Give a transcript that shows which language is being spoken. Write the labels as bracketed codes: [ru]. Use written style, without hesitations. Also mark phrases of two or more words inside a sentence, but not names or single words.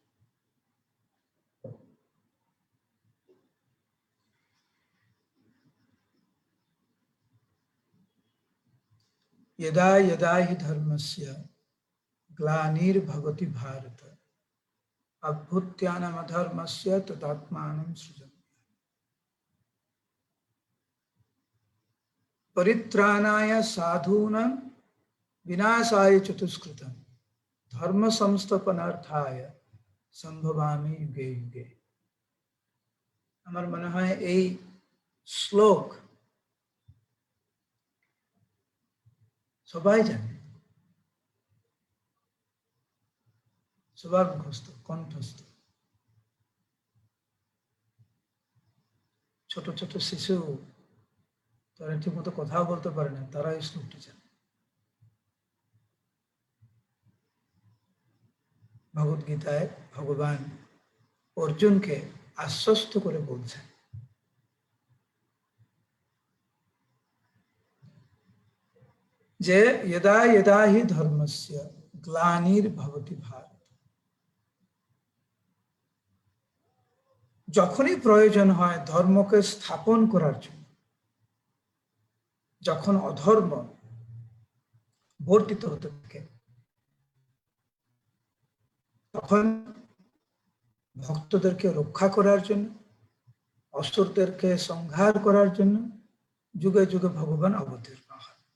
[sa] यदा यदा हि धर्मस्य ग्लानिर्भवति भारत अभ्युत्थानमधर्मस्य तदात्मानं सृजन्ति। परित्राणाय साधूनां विनाशाय चतुष्कृतं धर्म संस्थापनार्थाय संभवामि युगे युगे। [bn] আমার মনে হয় এই শ্লোক সবাই জানে, সবার মুখস্থ কণ্ঠস্থ। ছোট ছোট শিশু তারা ঠিক মতো কথাও বলতে পারে না, তারা এই শ্লোকটি জানে। ভগবদ গীতায় ভগবান অর্জুনকে আশ্বস্ত করে বলছেন যে [sa] यदा यदा हि धर्मस्य ग्लानिर्भवति भारत, [bn] যখনই প্রয়োজন হয় ধর্মকে স্থাপন করার জন্য, যখন অধর্ম বর্তিত হতে থাকে, তখন ভক্তদেরকে রক্ষা করার জন্য, অসুরদেরকে সংহার করার জন্য যুগে যুগে ভগবান অবতীর্ণ হয়।